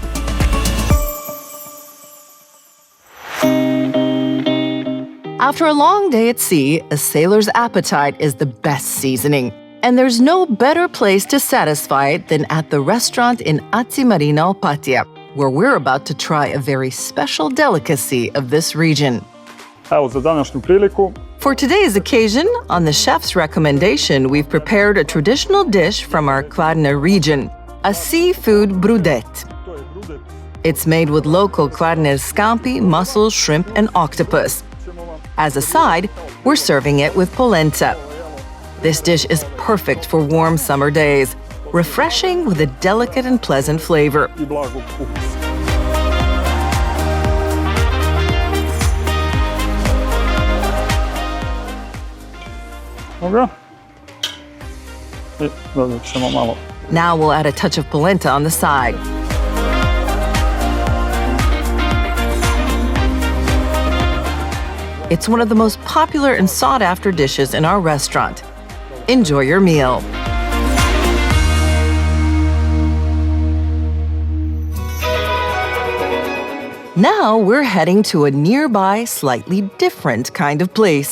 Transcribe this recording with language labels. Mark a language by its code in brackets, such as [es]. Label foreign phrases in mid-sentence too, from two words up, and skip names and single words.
[en] After a long day at sea, a sailor's appetite is the best seasoning. And there's no better place to satisfy it than at the restaurant in IČI쪼 Marina OPATIJA, where we're about to try a very special delicacy of this region. [hr] Evo za današnju priliku. [en] For today's occasion, on the chef's recommendation, we've prepared a traditional dish from our Kvarner region, a seafood brudet. It's made with local Kvarner scampi, mussels, shrimp, and octopus. As a side, we're serving it with polenta. This dish is perfect for warm summer days, refreshing with a delicate and pleasant flavor. [hr] I blagog ukusa. Dobro. I dodat ćemo malo. [en] Now we'll add a touch of polenta on the side. It's one of the most popular and sought-after dishes in our restaurant. Enjoy your meal. Now we're heading to a nearby, slightly different kind of place.